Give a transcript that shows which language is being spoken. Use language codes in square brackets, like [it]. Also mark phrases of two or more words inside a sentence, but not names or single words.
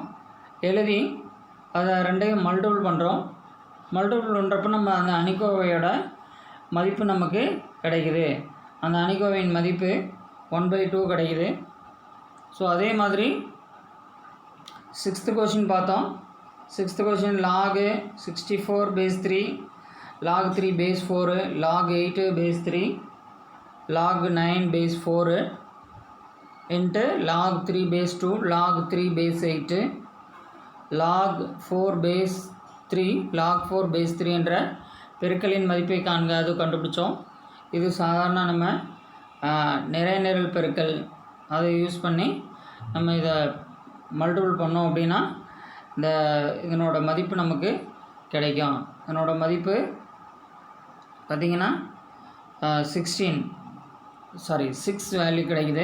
[ta] எழுதி அதை ரெண்டையும் மல்டிபிள் பண்ணுறோம். மல்டிபிள் பண்ணுறப்ப நம்ம அந்த அணிக்கோவையோட மதிப்பு நமக்கு கிடைக்குது. அந்த அணிக்கோவையின் மதிப்பு 1/2 கிடைக்குது. ஸோ அதே மாதிரி 6th கொஸ்டின் பார்த்தோம். [en] 6th question log 64 base 3, log 3 base 4, log 8 base 3, log 9 base 4 into log 3 base 2, log 3 base 8, log 4 base 3, log 4 base 3 [ta] என்ற பெருக்கலின் மதிப்பை காண்க. அது கண்டுபிடிச்சோம். இது சாதாரண நம்ம நிறைநிரல் பெருக்கல் அதை யூஸ் பண்ணி நம்ம இதை மல்டிபிள் பண்ணோம் அப்படின்னா இதனோட மதிப்பு நமக்கு கிடைக்கும். இதனோட மதிப்பு பார்த்திங்கன்னா 6 வேல்யூ கிடைக்குது.